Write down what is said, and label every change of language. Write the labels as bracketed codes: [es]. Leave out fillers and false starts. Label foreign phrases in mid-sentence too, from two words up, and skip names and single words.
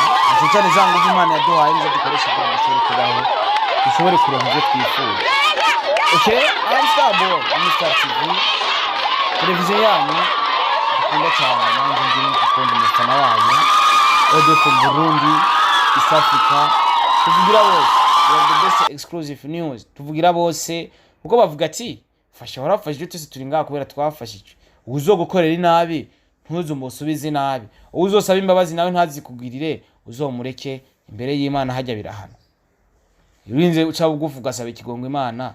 [rn] Icyo cyane za nguvu Imana yaduhaye nizo dukoresha kugira ngo dushobore kubaho, dushobore kuronka ibyo twifuza. [en] Okay, I'm Starboy, I'm Star TV, [rn] televiziyo yanyu dukunda cyane, nanjye ndimo gukunda umufana wayo, audio ku Burundi, East Africa, tuvugira bose, [en] the best exclusive news, [rn] tuvugira bose, kuko bavuga ati fasha warafashije twese turi ngaha kubera twafashije. Uzogukorera inabi ntuzumusubize nabi, uzosaba imbabazi nawe ntazikugirire, uzomureke imbere y'Imana hajya birahana. Irinze uca bugufu gasaba ikigongo Imana.